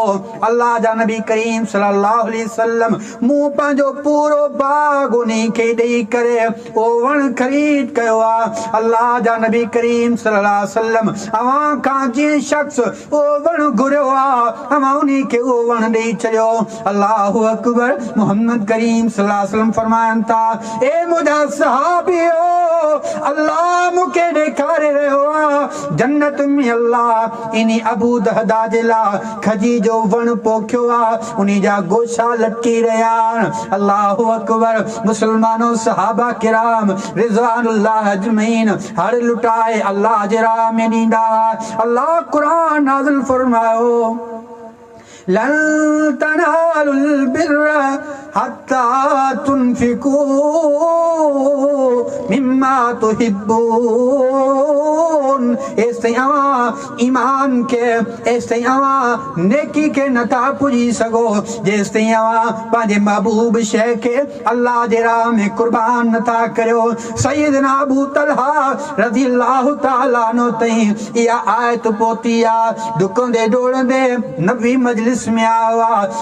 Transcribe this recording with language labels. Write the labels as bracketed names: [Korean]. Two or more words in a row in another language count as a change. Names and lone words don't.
[Sindhi] अल्लाह जा नबी करीम [Arabic] صلى الله عليه وسلم [Sindhi] मूं पंहिंजो पूरो बाग उन खे ॾेई करे ओ वण ख़रीद कयो आहे। अल्लाह जा नबी करीम [Arabic] صلى الله عليه وسلم [Sindhi] अवां खां जीअं शख्स ओ वण घुरियो आहे अवां उन खे उहो वण ॾेई छॾियो। [Arabic] الله أكبر [Sindhi] मोहम्मद करीम [Arabic] صلى الله عليه وسلم [Sindhi] फरमाइनि था ए मुंहिंजा सहाबियो अल्लाह मूंखे ॾेखारे रहियो आहे जन्नत में अल्लाह इन अबू दहदा जे लाइ खजी जो वण पोखियो आहे उन जा गोशा लटकी रहिया आहिनि। [Arabic] الله أكبر [Sindhi] मुस्लमानो सहाबा किराम [Arabic] رضوان الله أجمعين [Sindhi] हर लुटाए अल्लाह जे राह में ॾींदा। अल्लाह कुरान नाज़िल फरमायो [Arabic] لن تنالوا البر حتى تنفقوا مما تحبون. [Sindhi] ऐसे ईमान के ऐसे नेकी के नथा पुजी सको जेसि पंहिंजे महबूब शइ खे अल्लाह जे राह में कुर्बान नथा करियो। सैयदना अबू तलहा [Arabic] رضي الله تعالى عنه [Sindhi] ताईं इहा आयत पहुती आहे। डुकंदे डोड़ंदे नबी मजलिस में आयो आहे।